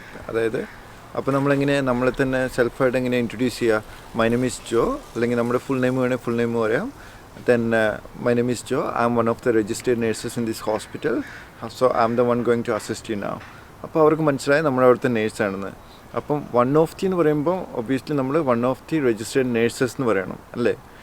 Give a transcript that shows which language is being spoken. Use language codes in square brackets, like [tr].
[ml] അതായത് അപ്പോൾ നമ്മളെങ്ങനെ നമ്മളെ തന്നെ സെൽഫായിട്ട് എങ്ങനെ ഇൻട്രൊഡ്യൂസ് ചെയ്യുക? [en] my name is Joe, [ml] അല്ലെങ്കിൽ നമ്മുടെ ഫുൾ നെയിം വേണമെങ്കിൽ ഫുൾ നെയിം പറയാം. [en] Then my name is Joe. I'm one of the registered nurses in this hospital. So I'm the one going to assist you now. [ml] അപ്പോൾ അവർക്ക് മനസ്സിലായി നമ്മൾ അവിടുത്തെ നേഴ്സാണെന്ന്. അപ്പം 1 of the എന്ന് പറയുമ്പോൾ ഒബ്വിയസ്ലി നമ്മൾ [en] 1 of the registered nurses [ml] എന്ന് പറയണം, അല്ലേ?